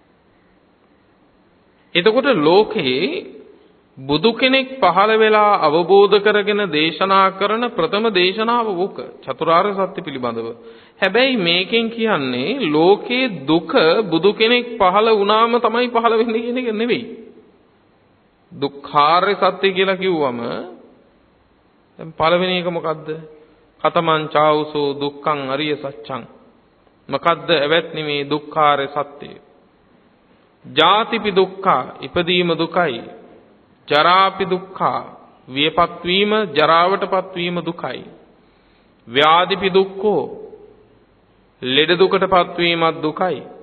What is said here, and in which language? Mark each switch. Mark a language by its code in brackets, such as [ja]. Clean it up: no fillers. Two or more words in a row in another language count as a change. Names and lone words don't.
[si] එතකොට ලෝකේ බුදු කෙනෙක් පහළ වෙලා අවබෝධ කරගෙන දේශනා කරන ප්‍රථම දේශනාව ඕක චතුරාර්ය සත්‍ය පිළිබඳව. හැබැයි මේකෙන් කියන්නේ ලෝකේ දුක බුදු කෙනෙක් පහළ වුණාම තමයි පහළ වෙන්නේ කියන එක නෙවෙයි. දුක්ඛාර්ය සත්‍ය කියලා කිව්වම දැන් පළවෙනි එක මොකද්ද? [pi] කතමං චාවුසෝ දුක්ඛං අරිය සත්‍යං. [si] මොකද්ද එවත්නි මේ දුක්ඛාර්ය සත්‍යය? [pi] ජාතිපි දුක්ඛා, [si] ඉපදීම දුකයි. [pi] ජරාපි දුක්ඛා, [si] වියපත් වීම, ජරාවටපත් වීම දුකයි. [pi] ව්‍යාධිපි දුක්ඛෝ, [si] ලෙඩ දුකටපත් වීමත් දුකයි.